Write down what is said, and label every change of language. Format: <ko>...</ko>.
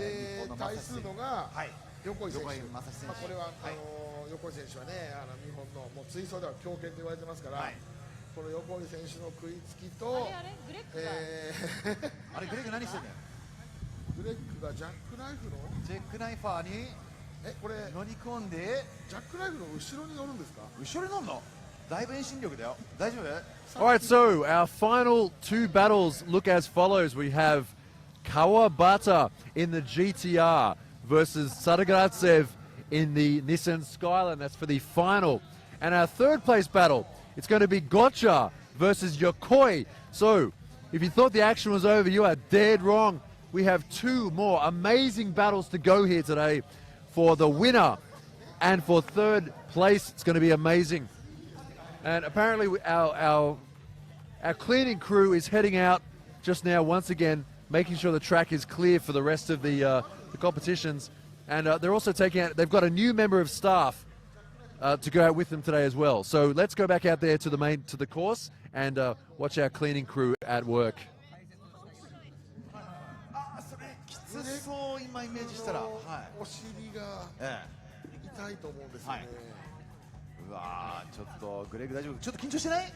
<ja>で、対するのが横井選手。まあこれは横井選手はね、日本のもう追走では強肩と言われてますから、この横井選手の食いつきと、あれグレッグ何してんだよ。グレッグがジャックナイフのジャックナイファーにこれ乗り込んでジャックナイフの後ろに乗るんですか？後ろに乗るの？だいぶ遠心力だよ。大丈夫</ja> <en>？All right, so our final two battles look as follows. We have Kawabata in the GTR versus Sadagratsev in the Nissan Skyline. That's for the final. And our third place battle, it's going to be Gotcha versus Yokoi. So if you thought the action was over, you are dead wrong. We have two more amazing battles to go here today for the winner and for third place. It's going to be amazing. And apparently our cleaning crew is heading out just now once again, making sure the track is clear for the rest of the competitions. And they're also taking out, they've got a new member of staff to go out with them today as well. So let's go back out there to the course and watch our cleaning crew at work.</en> <ja>それきつそう今イメージしたら、はい、お尻が痛いと思うんですよね。うわーちょっとグレッグ大丈夫？ちょっと緊張してない？</ja>